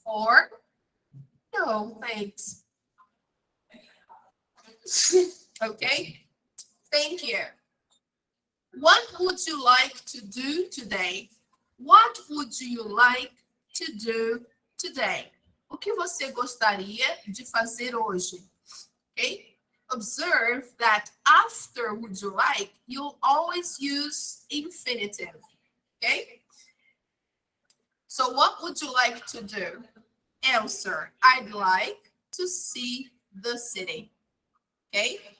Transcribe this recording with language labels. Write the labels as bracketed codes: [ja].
[en] Or no, thanks. Okay, thank you. What would you like to do today? What would you like to do today? [pt] O que você gostaria de fazer hoje? [en] Okay? Observe that after would you like, you'll always use infinitive. Okay? So what would you like to do? Answer, I'd like to see the city. Okay?